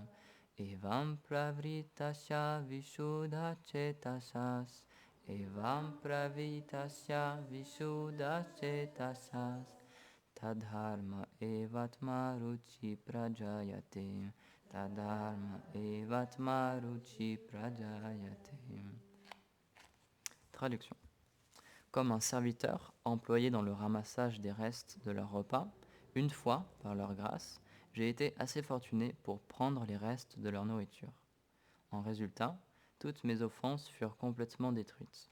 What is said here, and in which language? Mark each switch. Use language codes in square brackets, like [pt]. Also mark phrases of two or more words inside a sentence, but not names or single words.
[sa] Evam pravritasya vishuddha chetasas. Evam pravritasya vishuddha chetasas. Tadharma evatma ruchi prajayate. Tadharma evatma ruchi prajayate. [fr] Traduction. Comme un serviteur employé dans le ramassage des restes de leur repas, une fois, par leur grâce, j'ai été assez fortuné pour prendre les restes de leur nourriture. En résultat, toutes mes offenses furent complètement détruites.